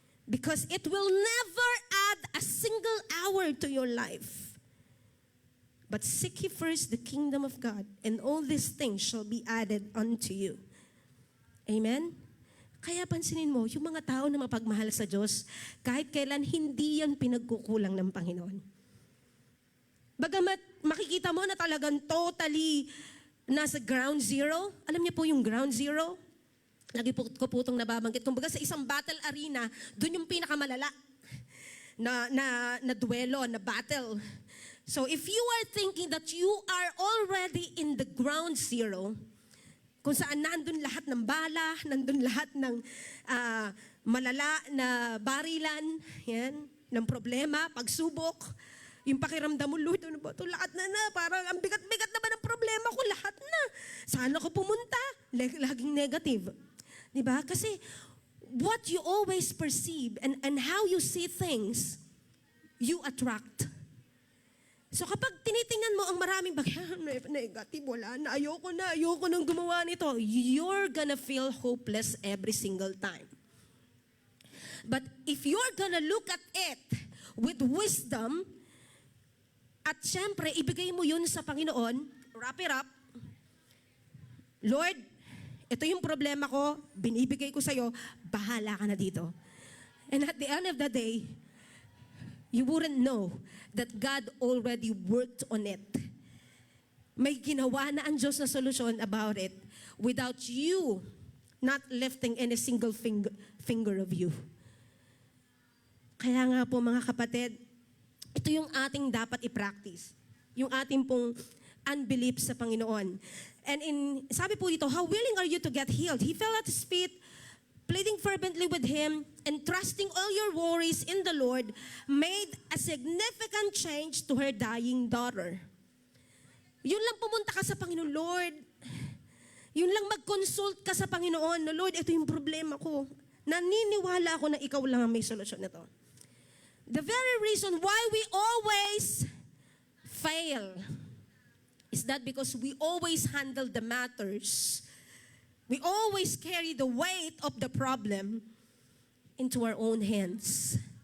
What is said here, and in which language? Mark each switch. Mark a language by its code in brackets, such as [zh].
[en] Because it will never add a single hour to your life. But seek ye first the kingdom of God, and all these things shall be added unto you. Amen? [tl] Kaya pansinin mo, yung mga tao na mapagmahal sa Diyos, kahit kailan hindi yan pinagkukulang ng Panginoon. Bagamat makikita mo na talagang totally nasa ground zero. Alam niyo po yung ground zero? Lagi ko po itong nababanggit. Kumbaga sa isang battle arena, doon yung pinakamalala na duelo, na battle. [en] So if you are thinking that you are already in the ground zero, [tl] kung saan nandun lahat ng bala, nandun lahat ng malala na barilan, yan, ng problema, pagsubok, yung pakiramdam mo, Lord, ano ba ito? Lahat na, parang ang bigat-bigat na ba ng problema ko? Lahat na. Saan ako pumunta? Laging negative. Diba? [en] Kasi what you always perceive and how you see things, you attract. [tl] So kapag tinitingnan mo ang maraming negative, wala na, ayoko nang gumawa nito, [en] you're gonna feel hopeless every single time. But if you're gonna look at it with wisdom, [tl] at syempre, ibigay mo yun sa Panginoon, [en] wrap it up, [tl] Lord, ito yung problema ko, binibigay ko sa'yo, bahala ka na dito. [en] And at the end of the day, you wouldn't know that God already worked on it. [tl] May ginawa na ang Diyos na solusyon [en] about it without you not lifting any single finger of you. [tl] Kaya nga po mga kapatid, ito yung ating dapat i-practice. Yung ating pong unbelief sa Panginoon. [en] And sabi po dito, how willing are you to get healed? He fell at His feet, pleading fervently with Him, and trusting all your worries in the Lord, made a significant change to her dying daughter. [tl] Yun lang pumunta ka sa Panginoon, Lord. Yun lang mag-consult ka sa Panginoon, no, Lord, ito yung problema ko. Naniniwala ako na ikaw lang ang may solusyon nito. [en] The very reason why we always fail is that because we always handle the matters. We always carry the weight of the problem into our own hands.